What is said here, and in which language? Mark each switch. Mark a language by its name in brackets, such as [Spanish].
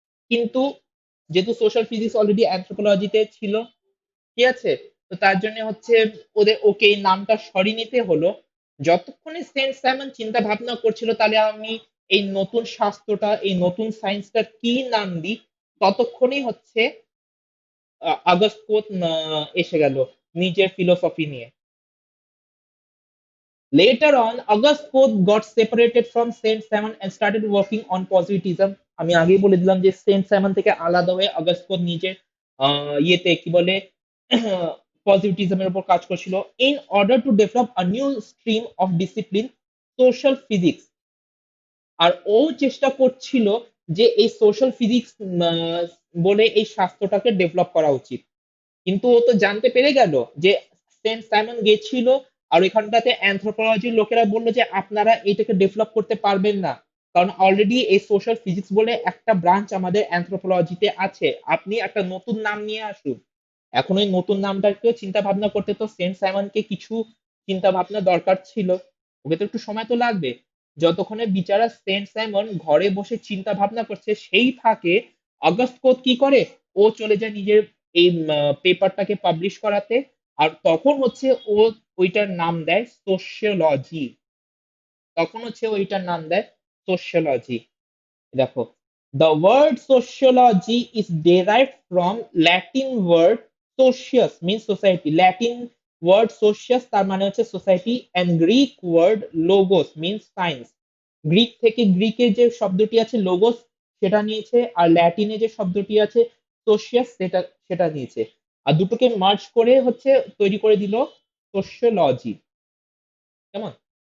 [Bangla] কিন্তু যেহেতু social physics already অ্যানথ্রোপোলজিতে ছিল, ঠিক আছে, তো তার জন্য হচ্ছে ওদের ওকে এই নামটা সরিয়ে নিতে হলো। যতক্ষণে সেন্ট সাইমন চিন্তা ভাবনা করছিল তাহলে আমি এই নতুন শাস্ত্রটা, এই নতুন সায়েন্সটার কি নাম দিই, ততক্ষণেই হচ্ছে আগস্ট কোত এসে গেল নিজের ফিলোসফি নিয়ে। [English] Later on, August Koth got separated from Saint Simon and started working on positivism. [Bangla] আমি আগেই বলে দিলাম যে সেন্ট সাইমন থেকে আলাদা হয়ে আগস্ট কোথ নিজের ইয়েতে কি বলে পজিটিভিজমের উপর কাজ করছিল, [English] In order to develop a new stream of discipline, social physics. [Bangla] আর ও চেষ্টা করছিল যে এই সোশ্যাল ফিজিক্স বলে এই শাস্ত্রটাকে ডেভেলপ করা উচিত। কিন্তু ও তো জানতে পেরে গেল যে সেন্ট সাইমন গেছিল আর ওইখানটাতে অ্যানথ্রোপোলজির লোকেরা বললো যে আপনারা এটাকে ডেভেলপ করতে পারবেন না, কারণ অলরেডি এই সোশ্যাল ফিজিক্স বলে একটা ব্রাঞ্চ আমাদের অ্যানথ্রোপোলজিতে আছে, আপনি একটা নতুন নাম নিয়ে আসুন। এখন ওই নতুন নামটাকেও চিন্তা ভাবনা করতে তো সেন্ট সাইমনকে কিছু চিন্তা ভাবনা দরকার ছিল, ওকে তো একটু সময় তো লাগবে। যতক্ষণে বিচারা সেন্ট সাইমন ঘরে বসে চিন্তা ভাবনা করছে সেই ফাঁকে অগাস্ট কোত কি করে, ও চলে যায় নিজের এই পেপারটাকে পাবলিশ করাতে। আর তখন হচ্ছে ও ওইটার নাম দেয় সোশিওলজি, তখন হচ্ছে ওইটার নাম দেয় সোশিওলজি। [English] দেখো, the word sociology is derived from Latin word socius means society. Latin word socius [Bangla] তার মানে হচ্ছে [English] Society, and Greek word logos means science. [Bangla] Greek থেকে গ্রিকের যে শব্দটি আছে লোগোস সেটা নিয়েছে, আর ল্যাটিনে যে শব্দটি আছে সোশিয়াস সেটা সেটা নিয়েছে। আর দুটোকে মার্জ করে হচ্ছে তৈরি করে দিল সোশিওলজি। কেমন?